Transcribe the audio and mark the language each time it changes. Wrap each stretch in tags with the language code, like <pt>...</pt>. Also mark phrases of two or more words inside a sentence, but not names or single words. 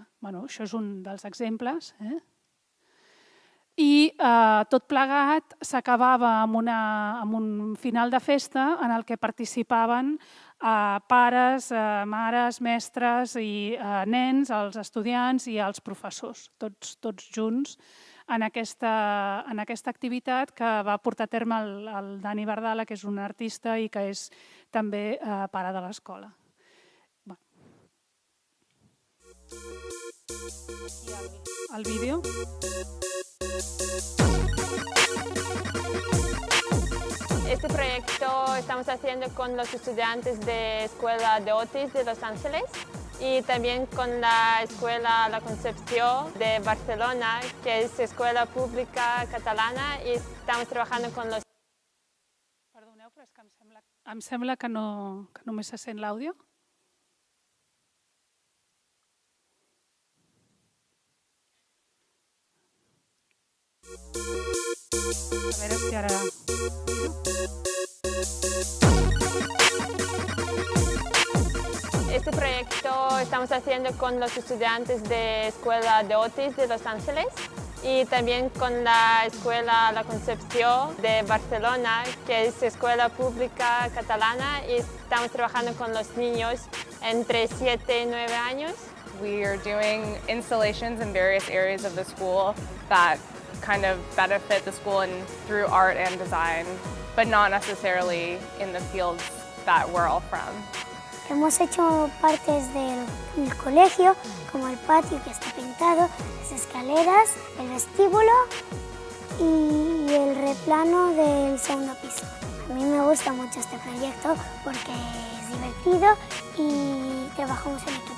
<ca>Això és un dels exemples. I tot plegat s'acabava amb un final de festa en el que participaven pares, mares, mestres i nens, els estudiants i els professors, tots junts en aquesta activitat que va portar a terme el Dani Bardala, que és un artista i que és també pare de l'escola. El vídeo.</ca> <es>Este proyecto estamos haciendo con los estudiantes de Escuela de Otis de Los Ángeles y también con la Escuela La Concepción de Barcelona, que es escuela pública catalana, y estamos trabajando con los...</es> <ca>Perdoneu, però és que em sembla que només se sent l'àudio. A veure si ara...</ca> <es>Este proyecto estamos haciendo con los estudiantes de Escuela de Otis de Los Ángeles y también con la Escuela La Concepción de Barcelona, que es escuela pública catalana, y estamos trabajando con los niños entre 7 y 9 años.</es> <en>We are doing installations in various areas of the school that kind of benefit the school through art and design, but not necessarily in the fields that we're all from.</en> <es>Hemos hecho partes del colegio, como el patio que está pintado, las escaleras, el vestíbulo y el replano del segundo piso. A mí me gusta mucho este proyecto porque es divertido y trabajamos en equipo.</es>